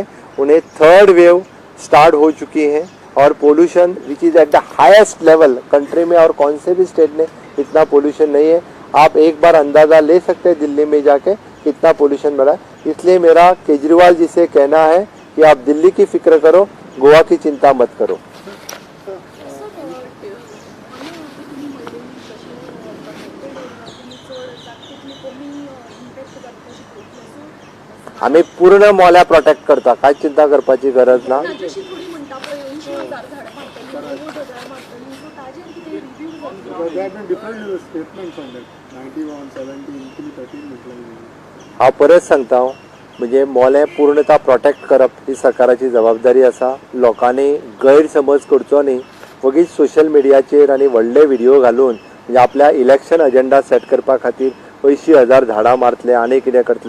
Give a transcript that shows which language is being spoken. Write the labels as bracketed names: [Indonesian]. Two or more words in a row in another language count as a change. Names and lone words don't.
[Hindi] उन्हें [English] 3rd wave start [Hindi] हो चुकी है और पोल्यूशन [English] which is at the highest level [Hindi] कंट्री में और कौन से भी स्टेट में इतना पोल्यूशन नहीं है. आप एक बार अंदाज़ा ले सकते हैं दिल्ली में जाके कितना पोल्यूशन बढ़ा. इसलिए मेरा केजरीवाल जी से कहना है कि आप दिल्ली की फिक्र करो, गोवा की चिंता मत करो. [Konkani] आम्ही पूर्ण मोल्या प्रोटेक्ट करता. काय चिंता करपाची गरज ना. [English] Because there have been different statements on that. [Konkani] 91, 70, 13 म्हटलं. हांव परत सांगता म्हणजे मोले पूर्णता प्रोटेक्ट करप ही सरकाराची जबाबदारी आसा. लोकांनी गैरसमज करचो न्ही. वगीच सोशल मिडियाचेर आनी व्हडले व्हिडिओ घालून म्हणजे आपल्या [English] election agenda [Konkani] सेट करपा खातीर 80,000 झाडां मारतले आनी कितें करतले.